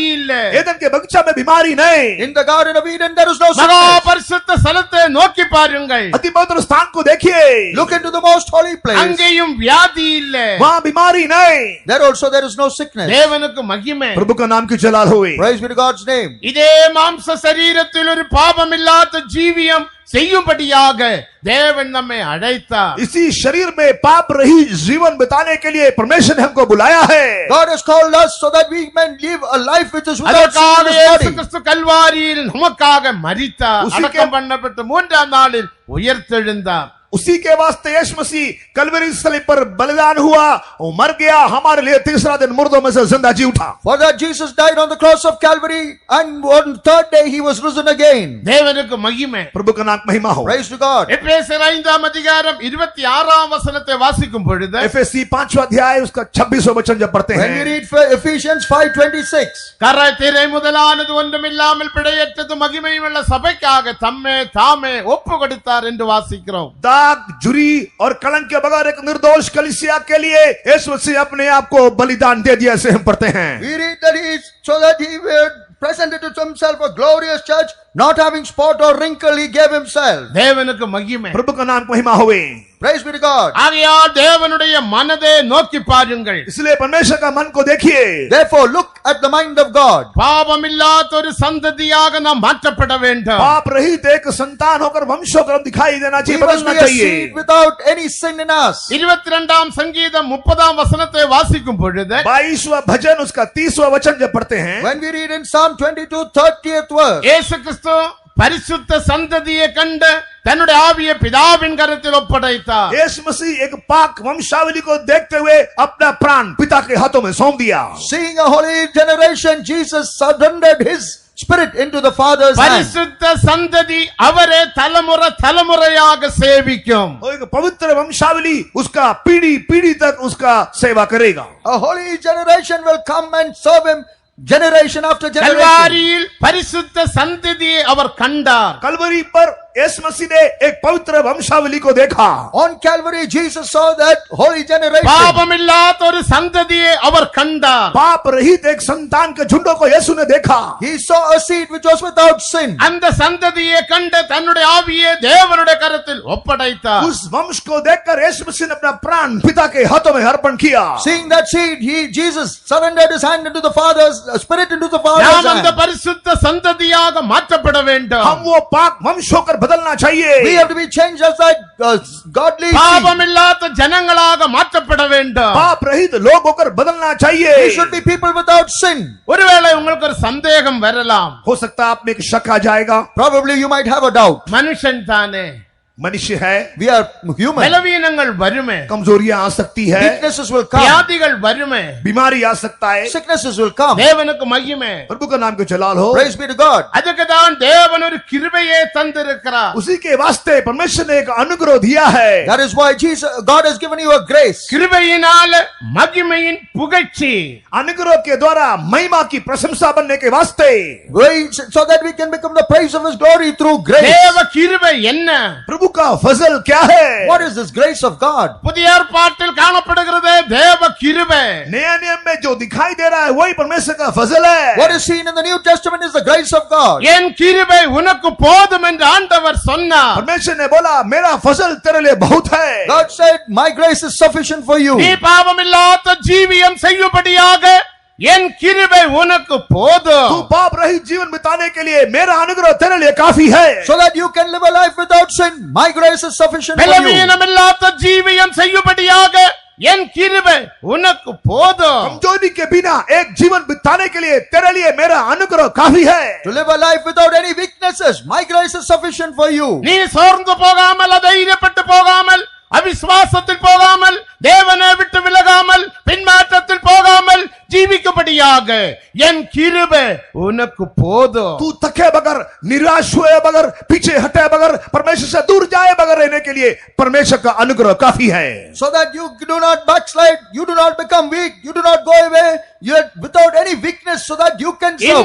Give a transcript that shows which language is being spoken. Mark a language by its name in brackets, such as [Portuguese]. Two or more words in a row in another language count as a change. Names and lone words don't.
[Hindi] एदन के बगीचा में बीमारी नहीं। [English] In the Garden of Eden, there is no [Tamil] மகா [English] sickness. [Tamil] பரிசுத்த ஸ்தலத்தை நோக்கி பாருங்கள். [Hindi] अति पवित्र स्थान को देखिए. [English] Look into the most holy place. [Tamil] அங்கேயும் வியாதி இல்லை. [Hindi] वहाँ बीमारी नहीं. [English] There also there is no sickness. [Tamil] தேவனுக்கு மகிமை. [Hindi] प्रभु का नाम की जलाल हुई. [English] Praise be to God's name. [Tamil] இதே மாம்ச சரீரத்தில் ஒரு பாவமில்லாத ஜீவியம் செய்யும்படியாக தேவன் நம்மை அழைத்தார். [Hindi] इसी शरीर में पाप रहित जीवन बिताने के लिए परमेश्वर ने हमको बुलाया है. [English] God has called us so that we may live a life which is without sin [Tamil] அதற்காக [English] in this [Tamil] இயேசு [English] body. [Tamil] கிறிஸ்து கல்வாரியில் நமக்காக மரித்தார். [Hindi] उसी के- [Tamil] அடக்கம் பண்ணப்பட்டு 3ஆம் நாளில் உயிர்த்தெழுந்தார். [Hindi] उसी के वास्ते यीशु मसीह कलवरी स्थल पर बलिदान हुआ और मर गया हमारे लिए. तीसरा दिन मुर्दों में से जिंदा जी उठा. [English] For that Jesus died on the cross of Calvary, and on the third day he was risen again. [Tamil] தேவனுக்கு மகிமை. [Hindi] प्रभु का नाम महिमा हो. [English] Praise to God. [Tamil] எபேசியர் 5ஆம் அதிகாரம் 26ஆம் வசனத்தை வாசிக்கும் பொழுது [Hindi] एफएससी 5वां अध्याय उसका 26वां वचन जब पढ़ते [English] When we [Hindi] हैं, [English] read Ephesians 5:26, [Tamil] கரை திரை முதலானது ஒன்றுமில்லாமல் பிழையற்றது மகிமையுள்ள சபைக்காக தம்மே தாமே ஒப்பு கொடுத்தார் என்று வாசிக்கிறோம். [Hindi] दाग जुरी और कलंक के बगैर एक निर्दोष कलीसिया के लिए यीशु मसीह अपने आप को बलिदान दे दिया, ऐसे हम पढ़ते हैं. [English] we read that he so that he presented to himself a glorious church, not having spot or wrinkle, he gave himself. [Tamil] தேவனுக்கு மகிமை. [Hindi] प्रभु का नाम महिमा हुए. [English] Praise be to God. [Tamil] ஆகையால் தேவனுடைய மனதை நோக்கி பாருங்கள். [Hindi] इसलिए परमेश्वर का मन को देखिए. [English] Therefore look at the mind of God. [Tamil] பாவமில்லாத ஒரு சந்ததியாக நாம் மாற்றப்பட வேண்டும். [Hindi] पाप रहित एक संतान होकर वंश होकर हम दिखाई देना [English] We [Hindi] चाहिए, [English] must [Hindi] बदलना [English] be a [Hindi] चाहिए. [English] seed without any sin in us. [Tamil] 22ஆம் சங்கீதம் 30ஆம் வசனத்தை வாசிக்கும் பொழுது [Hindi] 22वां भजन उसका 30वां वचन जब पढ़ते हैं, [English] When we read in Psalm 22 30th verse, [Tamil] இயேசு கிறிஸ்து பரிசுத்த சந்ததியை கண்டு தன்னுடைய ஆவியை பிதாவின் கரத்தில் ஒப்படைத்தார். [Hindi] यीशु मसीह एक पाक वंशावली को देखते हुए अपना प्राण पिता के हाथों में सौंप दिया. [English] seeing a holy generation, Jesus surrendered his spirit into the Father's hand. [Tamil] பரிசுத்த சந்ததி அவரே தலைமுறை தலைமுறையாக சேவிக்கும். [Hindi] वो एक पवित्र वंशावली उसका पीढ़ी पीढ़ी तक उसका सेवा करेगा. [English] A holy generation will come and serve him generation after generation. [Tamil] கல்வாரியில் பரிசுத்த சந்ததியை அவர் கண்டார். [Hindi] कलवरी पर यीशु मसीह ने एक पवित्र वंशावली को देखा. [English] On Calvary, Jesus saw that holy generation. [Tamil] பாவமில்லாத ஒரு சந்ததியை அவர் கண்டார். [Hindi] पाप रहित एक संतान के झुंडों को यीशु ने देखा. [English] He saw a seed which was without sin. [Tamil] அந்த சந்ததியை கண்டு தன்னுடைய ஆவியை தேவனுடைய கரத்தில் ஒப்படைத்தார். [Hindi] उस वंश को देखकर यीशु मसीह ने अपना प्राण पिता के हाथों में अर्पण किया. [English] Seeing that seed, Jesus surrendered his hand into the Father's spirit into the Father's [Tamil] நாம் அந்த [English] hand. [Tamil] பரிசுத்த சந்ததியாக மாற்றப்பட வேண்டும். [Hindi] हम वो पाक वंश होकर बदलना चाहिए. [English] We have to be changed as that godly seed. [Tamil] பாவமில்லாத ஜனங்களாக மாற்றப்பட வேண்டும். [Hindi] पाप रहित लोग होकर बदलना [English] We [Hindi] चाहिए. [English] should be people without sin. [Tamil] ஒருவேளை உங்களுக்கு ஒரு சந்தேகம் வரலாம். [Hindi] हो सकता है आप में एक शक आ जाएगा. [English] Probably you might have a doubt. [Tamil] மனுஷன் தானே, [Hindi] मनुष्य है, [English] We are human. [Tamil] பலவீனங்கள் வருமே, [Hindi] कमजोरियां आ सकती है, [English] Weaknesses will come. [Tamil] வியாதிகள் வருமே. [Hindi] बीमारी आ सकता है. [English] Sicknesses will come. [Tamil] தேவனுக்கு மகிமை. [Hindi] प्रभु का नाम को जलाल हो. [English] Praise be to God. [Tamil] அதுக்கு தான் தேவன் ஒரு கிருபையை தந்திருக்கிறார். [Hindi] उसी के वास्ते परमेश्वर ने एक अनुग्रह दिया है. [English] That is why God has given you a grace. [Tamil] கிருபையினால் மகிமையின் புகழ்ச்சி. [Hindi] अनुग्रह के द्वारा महिमा की प्रशंसा बनने के वास्ते [English] So that we can become the praise of his glory through grace. [Tamil] தேவ கிருபை என்ன? [Hindi] प्रभु का फजल क्या है? [English] What is this grace of God? [Tamil] புதிய ஏற்பாட்டில் காணப்படுகிறது தேவ கிருபை. [Hindi] नया नियम में जो दिखाई दे रहा है वही परमेश्वर का फजल है. [English] What is seen in the New Testament is the grace of God. [Tamil] என் கிருபை உனக்கு போதும் என்று ஆண்டவர் சொன்னார். [Hindi] परमेश्वर ने बोला मेरा फजल तेरे लिए बहुत है. [English] God said, my grace is sufficient for you. [Tamil] நீ பாவமில்லாத ஜீவியம் செய்யும்படியாக என் கிருபை உனக்கு [Hindi] तू [Tamil] போதும். [Hindi] पाप रहित जीवन बिताने के लिए मेरा अनुग्रह तेरे लिए काफी है. [English] So that you can live a life without sin. My grace is sufficient for you. [Tamil] பலவீனமில்லாத ஜீவியம் செய்யும்படியாக என் கிருபை உனக்கு போதும். [Hindi] कमजोरी के बिना एक जीवन बिताने के लिए तेरे लिए मेरा अनुग्रह काफी है. [English] To live a life without any weaknesses. My grace is sufficient for you. [Tamil] நீ சோர்ந்து போகாமல், அதைரியப்பட்டு போகாமல், அவிசுவாசத்தில் போகாமல், தேவனை விட்டு விலகாமல், பின்மாற்றத்தில் போகாமல் ஜீவிக்கும்படியாக என் கிருபை உனக்கு போதும் [Hindi] तू थके बगैर निराश हुए बगैर पीछे हटे बगैर परमेश्वर से दूर जाए बगैर रहने के लिए परमेश्वर का अनुग्रह काफी है [English] so that you do not backslide, you do not become weak, you do not go away, you are without any weakness so that you can serve.